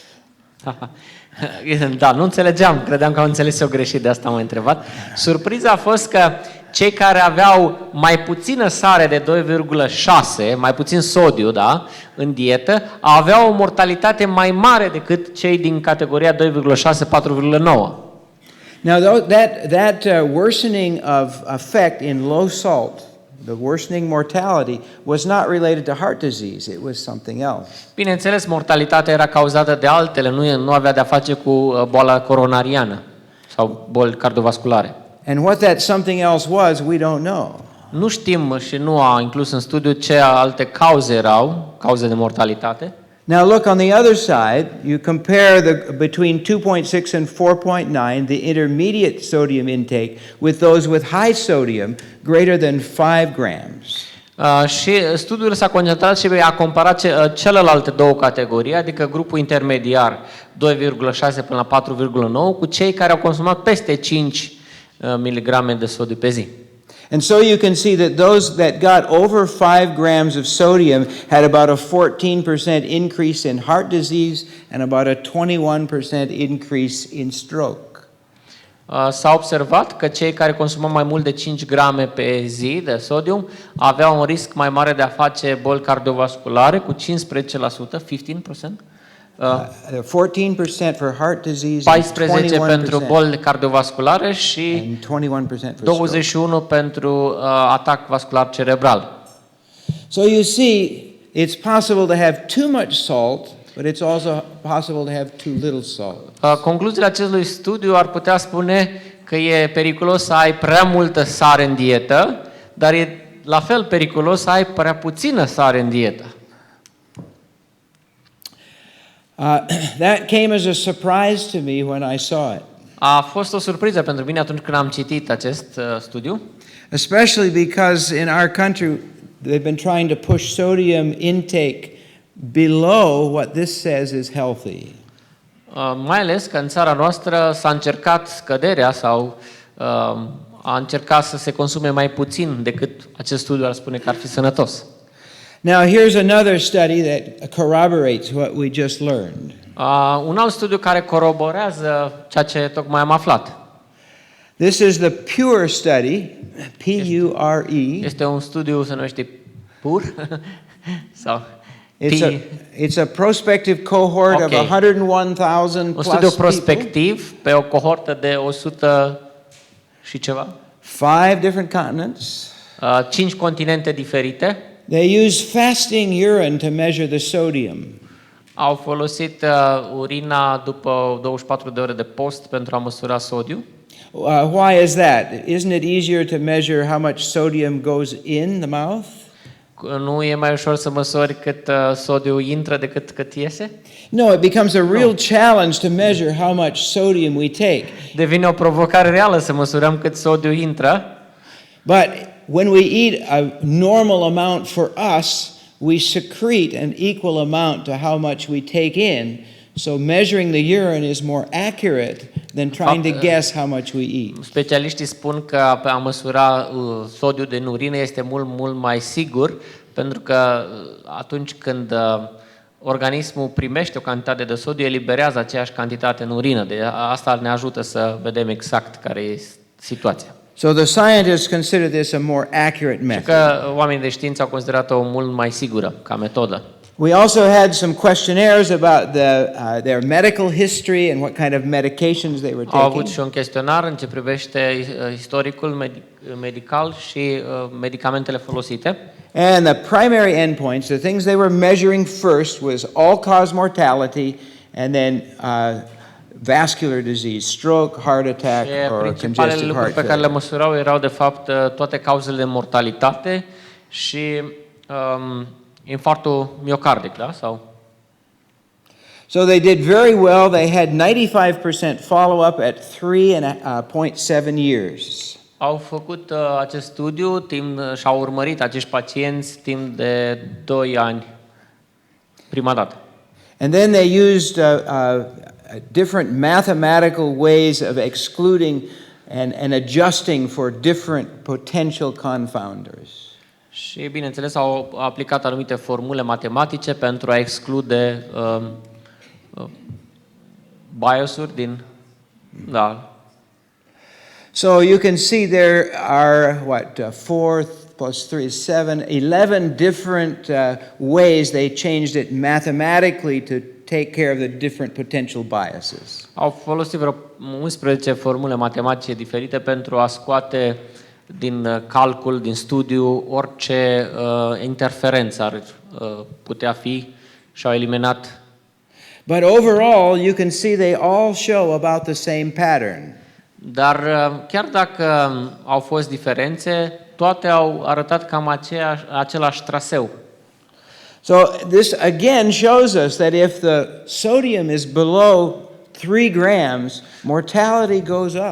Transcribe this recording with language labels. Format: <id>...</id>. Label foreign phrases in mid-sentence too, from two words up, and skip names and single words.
<ro>Da, nu înțelegeam, credeam că am înțeles-o greșit, de asta m-am întrebat. Surpriza a fost că cei care aveau mai puțină sare de 2,6, mai puțin sodiu, da, în dietă, aveau o mortalitate mai mare decât cei din categoria 2,6, 4,9.</ro> <en>Now, that worsening of effect in low salt, the worsening mortality, was not related to heart disease. It was something else.</en> <ro>Bineînțeles, mortalitatea era cauzată de altele, nu avea de-a face cu boala coronariană sau boli cardiovasculare.</ro> <en>And what that something else was, we don't know.</en> <ro>Nu știm și nu a inclus în studiu ce alte cauze erau, cauze de mortalitate.</ro> <en>Now look on the other side, you compare between 2.6 and 4.9, the intermediate sodium intake, with those with high sodium, greater than 5 grams.</en> <ro>Și studiul s-a concentrat și a comparat celelalte două categorii, adică grupul intermediar 2,6 până la 4,9 cu cei care au consumat peste 5 mg de sodiu pe zi.</ro> <en>And so you can see that those that got over 5 grams of sodium had about a 14% increase in heart disease and about a 21% increase in stroke.</en> <ro>S-a observat că cei care consumau mai mult de 5 grame pe zi de sodium aveau un risc mai mare de a face boli cardiovasculare cu 15%, 15%.</ro> <en>14% for heart disease,</en> <ro>14 pentru 21% boli cardiovasculare și</ro> <en>and 21% for stroke.</en> <ro>21% pentru atac vascular cerebral.</ro> <en>So you see, it's possible to have too much salt, but it's also possible to have too little salt.</en> <ro>Concluziile acestui studiu ar putea spune că e periculos să ai prea multă sare în dietă, dar e la fel periculos să ai prea puțină sare în dietă.</ro> <en>That came as a surprise to me when I saw it.</en> <ro>A fost o surpriză pentru mine atunci când am citit acest studiu,</ro> <en>Especially because in our country they've been trying to push sodium intake below what this says is healthy.</en> <ro>mai ales că în țara noastră s-a încercat scăderea sau a încercat să se consume mai puțin decât acest studiu ar spune că ar fi sănătos.</ro> <en>Now here's another study that corroborates what we just learned.</en> <ro>Un alt studiu care coroborează ceea ce tocmai am aflat.</ro> <en>This is the PURE study, P-U-R-E.</en> <ro>Este un studiu, se numește PUR sau</ro> <en>It's a prospective cohort of 101,000</en> <ro>un plus studiu</ro> <en>people.</en> <ro>prospectiv pe o cohortă de 100 și ceva.</ro> <en>5 different continents.</en> <ro>5 continente diferite.</ro> <en>They use fasting urine to measure the sodium.</en> <ro>Au folosit urina după 24 de ore de post pentru a măsura sodiu.</ro> <en>Why is that? Isn't it easier to measure how much sodium goes in the mouth?</en> <ro>Nu e mai ușor să măsori cât sodiu intră decât cât iese?</ro> <en>No, it becomes a real challenge to measure how much sodium we take.</en> <ro>Devine o provocare reală să măsurăm cât sodiu intră.</ro> <en>But when we eat a normal amount for us, we secrete an equal amount to how much we take in. So measuring the urine is more accurate than trying to guess how much we eat.</en> <ro>Specialiștii spun că a măsura sodiul din urină este mult mai sigur, pentru că atunci când organismul primește o cantitate de sodiu, eliberează aceeași cantitate în urină. Deci asta ne ajută să vedem exact care e situația.</ro> <en>So the scientists consider this a more accurate</en> <ro>Și</ro> <en>method.</en> <ro>că oamenii de știință au considerat-o mult mai sigură ca metodă.</ro> <en>We also had some questionnaires about their medical history and what kind of medications they were</en> <ro>Au avut</ro> <en>taking.</en> <ro>și un chestionar în ce privește istoricul medical și medicamentele folosite.</ro> <en>And the primary endpoints, the things they were measuring first was all-cause mortality and then vascular disease, stroke, heart attack,</en> <ro>Și</ro> <en>or</en> <ro>principalele</ro> <en>congestive</en> <ro>lucruri</ro> <en>heart</en> <ro>pe care le</ro> <en>failure.</en> <ro>măsurau erau de fapt toate cauzele de mortalitate și infarctul miocardic, da? Sau</ro> <en>So they did very well. They had 95% follow-up at 3.7 years.</en> <ro>au făcut acest studiu și au urmărit acești pacienți timp de 2 ani prima dată.</ro> <en>And then they used different mathematical ways of excluding and adjusting for different potential confounders.</en> <ro>Și, bineînțeles, au aplicat anumite formule matematice pentru a exclude biasuri din... Da.</ro> <en>So you can see there are, 4 plus 3 is 7, 11 different ways they changed it mathematically to take care of the different potential biases.</en> <ro>Au folosit vreo 11 formule matematice diferite pentru a scoate din calcul, din studiu, orice interferență ar putea fi și au eliminat.</ro> <en>But overall, you can see they all show about the same pattern.</en> <ro>Dar chiar dacă au fost diferențe, toate au arătat cam același traseu.</ro> <en>So this again shows us that if the sodium is below 3 grams, mortality goes up.</en>